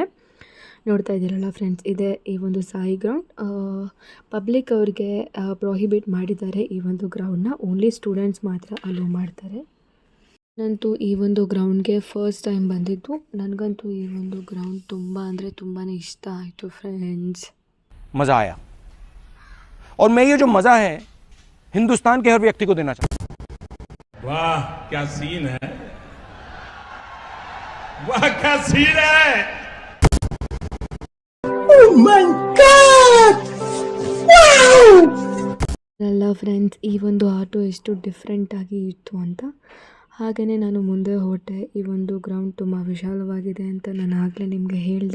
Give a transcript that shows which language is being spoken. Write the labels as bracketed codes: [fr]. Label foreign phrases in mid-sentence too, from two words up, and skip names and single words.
[kn] ನೋಡ್ತಾ ಇದ್ದೀರಲ್ಲ ಫ್ರೆಂಡ್ಸ್, ಇದೆ ಈ ಒಂದು ಸಾಯಿ ಗ್ರೌಂಡ್. ಪಬ್ಲಿಕ್ ಅವ್ರಿಗೆ ಪ್ರೊಹಿಬಿಟ್ ಮಾಡಿದ್ದಾರೆ ಈ ಒಂದು ಗ್ರೌಂಡ್ನ. [en] only students [kn] ಮಾತ್ರ ಅಲೋ ಮಾಡ್ತಾರೆ. ನಾನಂತೂ ಈ ಒಂದು ಗ್ರೌಂಡ್ಗೆ [en] first time [kn] ಬಂದಿದ್ದು. ನನಗಂತೂ ಈ ಒಂದು ಗ್ರೌಂಡ್ ತುಂಬ ಅಂದರೆ ತುಂಬಾ ಇಷ್ಟ ಆಯಿತು ಫ್ರೆಂಡ್ಸ್. [hi] मज़ा आया और मैं ये जो मज़ा है हिंदुस्तान के हर व्यक्ति को देना चाहता हूँ। वाह क्या सीन है, वाह क्या सीन है। [kn] ಅಲ್ಲ ಫ್ರೆಂಡ್ಸ್, ಈ ಒಂದು ಆಟೋ ಎಷ್ಟು ಡಿಫ್ರೆಂಟಾಗಿ ಇತ್ತು ಅಂತ. ಹಾಗೆಯೇ ನಾನು ಮುಂದೆ ಹೊರಟೆ. ಈ ಒಂದು ಗ್ರೌಂಡ್ ತುಂಬ ವಿಶಾಲವಾಗಿದೆ ಅಂತ ನಾನು ಆಗಲೇ ನಿಮಗೆ ಹೇಳಿದೆ.